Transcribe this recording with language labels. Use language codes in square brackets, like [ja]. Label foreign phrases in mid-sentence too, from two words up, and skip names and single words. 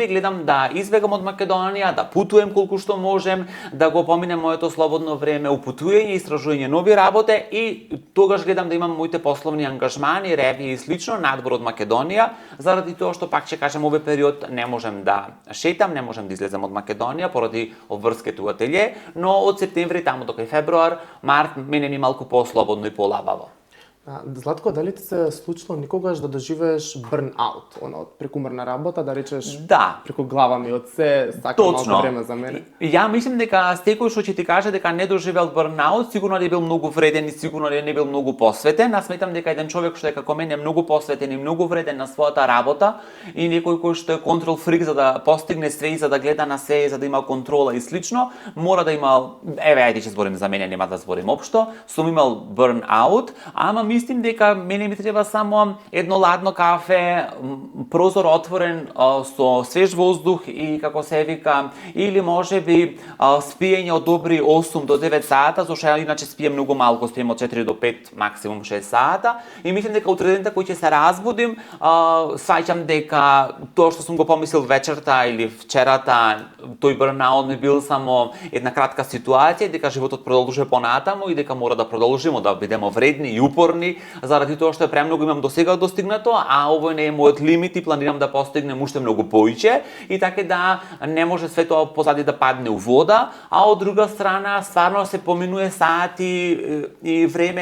[mk] гледам да избегам од Македонија, да путувам колку што можем, да го поминем моето слободно време у путување и истражување нови работи и тогаш гледам да имам моите пословни ангажмани, ревии и слично надвор од Македонија, заради тоа што пак ќе кажем овој период не можем да шетам, не можем да излезем од Македонија поради обврските у ателје, но од септември таму до кај февруар, март мене ми малку по-слободно и полабаво. Златко, дали ти се случило никогаш да доживееш burn-out, од прекумерна работа, да речеш преку глава ми од се, сакам малку време за мене? Ја мислим дека секој што ќе ти каже дека не доживел burn-out, сигурно не бил многу вреден и сигурно не бил многу посветен. Аз сметам дека еден човек што е како мене многу посветен и многу вреден на својата работа и некој кој што е [en] control freak [mk] за да постигне све и за да гледа на се, за да има контрола и слично, мора да има, ајде ќе зборим за мене, нема да зборим општо, сум имал burn-out, ама мислим дека мене ми треба само едно ладно кафе, прозор отворен со свеж воздух и како се вика, или можеби спиење од добри 8 до 9 сата, зашто ја иначе спием многу малку, спием од 4 до 5, максимум 6 сата, и мислим дека утре дента кој ќе се разбудим, сваќам дека тоа што сум го помислил вечерта или вчерата, тој burn-out ми бил само една кратка ситуација, дека животот продолжува понатаму и дека мора да продолжиме да бидеме вредни и упорни страни, заради тоа што премногу имам досега достигнато, а овој не е мојот лимит и планирам да постигнем уште многу повеќе, и така да не може све тоа позади да падне у вода, а од друга страна стварно се поминува сати и време